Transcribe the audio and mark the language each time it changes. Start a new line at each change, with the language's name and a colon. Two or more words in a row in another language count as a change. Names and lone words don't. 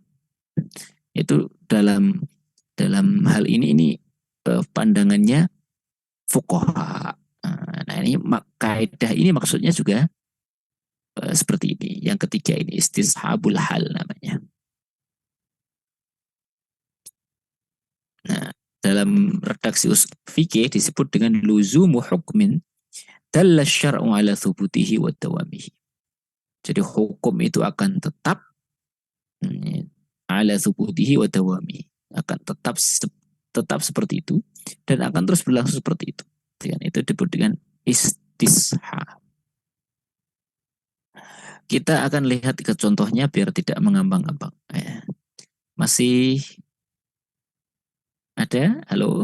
Indonesian: Itu dalam hal ini pandangannya fuqaha. Nah ini kaidah ini maksudnya juga seperti ini. Yang ketiga ini
Arabic: istishabul hal
Indonesian: namanya. Nah dalam redaksi usul fikih disebut dengan
Arabic: luzumu hukmin dalla syar'u ala thubutihi wa dawamihi.
Indonesian: Jadi hukum itu akan tetap
Arabic: ala thubutihi wa dawamihi.
Indonesian: Akan tetap seperti itu dan akan terus berlangsung seperti itu. Itu disebut dengan istishab. Kita akan lihat ke contohnya biar tidak mengambang-ambang. Masih ada? Halo?